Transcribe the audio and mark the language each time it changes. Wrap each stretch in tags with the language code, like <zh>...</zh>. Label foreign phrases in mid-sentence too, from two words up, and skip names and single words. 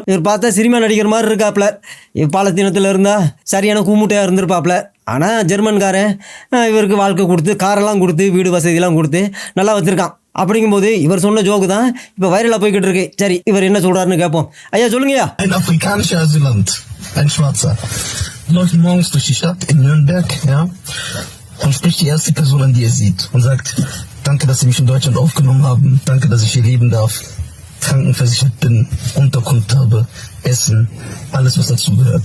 <ta>இவர் பார்த்தா சினிமா நடிகர் மாதிரி இருக்காப்புல. பாலத்தீனத்தில் இருந்தால் சரியான கூமுட்டையாக இருந்திருப்பாப்புல. ஆனால் ஜெர்மன்காரன் இவருக்கு வாழ்க்கை கொடுத்து, காரெல்லாம் கொடுத்து, வீடு வசதியெல்லாம் கொடுத்து நல்லா வச்சுருக்கான். அப்படிங்கும்போது இவர் சொன்ன ஜோக்கு தான் இப்போ வைரலாக போய்கிட்டு இருக்கு. சரி, இவர் என்ன சொல்கிறாருன்னு கேட்போம். ஐயா சொல்லுங்கய்யா.</ta> <de>Ein afrikanischer Asylant, ein Schwarzer, läuft morgens durch die Stadt in Nürnberg, ja, und spricht die erste Person an, die er sieht, und sagt: Danke, dass Sie mich in Deutschland aufgenommen haben, danke, dass ich hier leben darf, krankenversichert bin, Unterkunft habe, Essen, alles was dazu gehört.</de>